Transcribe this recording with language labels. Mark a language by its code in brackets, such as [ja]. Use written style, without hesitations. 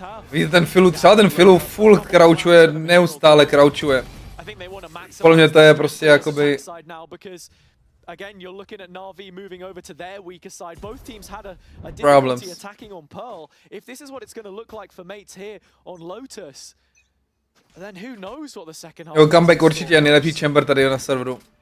[cs] Vidíte ten Filu, třeba ten Filu full crouchuje, neustále crouchuje. Podle mě to je prostě jakoby... [en] Again, you're looking at Navi moving over to their weaker side. Both teams had a difficulty attacking on Pearl. If this is what it's going to look like for mates here on Lotus, then who knows what the second half. [cs] Jo, comeback určitě je nejlepší chamber tady na serveru.